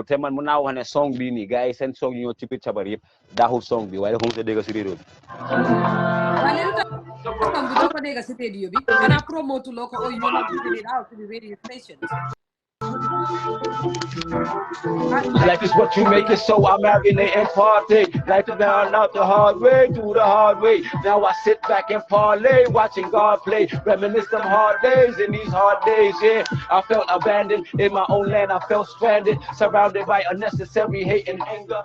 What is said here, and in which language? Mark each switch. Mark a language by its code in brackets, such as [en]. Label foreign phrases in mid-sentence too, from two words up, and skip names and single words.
[wo] te man mun naa wax ne song bi nii gars yi seen song yi ñoo ci biir cabar yëpp daaxul song bi waaye dafa mos a dégg si réew bi. waaye lu tax song bi doo ko dégg si radio bi xanaa promote loo ko [en] or you not putting it out to the radio stations. Life is what you make it, so I marinate and partake. Life is down out the hard way, through the hard way. Now I sit back and parlay, watching God play. Reminisce some hard days in these hard days, yeah. I felt abandoned in my own land, I felt stranded, surrounded by unnecessary hate and anger.